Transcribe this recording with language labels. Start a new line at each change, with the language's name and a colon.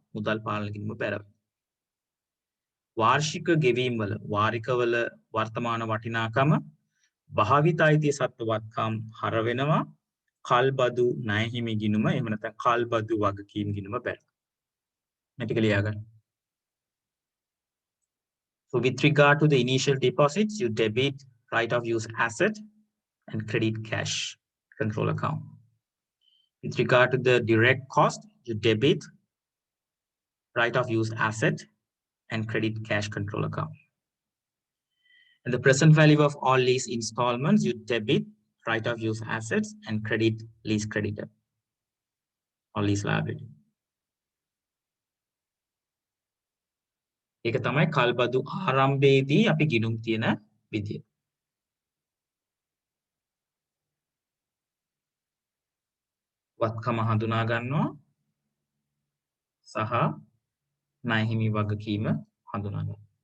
Sinhala: මුදල් පාලන ගිණුම බැර වෙනවා. වාර්ෂික ගෙවීම් වල වාරිකවල වර්තමාන වටිනාකම භාවිත අයිතිය සහිත වත්කම් හර වෙනවා. කල්බදු ණය හිමි ගිණුම එහෙම නැත්නම් කල්බදු වගකීම් ගිණුම බැර.
English: So with regard to the initial deposits, you debit right of use asset and credit cash control account. With regard to the direct cost, you debit right of use asset and credit cash control account. And the present value of all lease installments, you debit right of use assets and credit lease creditor or lease liability.
Sinhala: ඒක තමයි කල්බදු ආරම්භයේදී අපි ගිණුම් තියෙන විදිය. වත්කම හඳුනා ගන්නවා සහ ණය හිමි වගකීම හඳුනා ගන්නවා.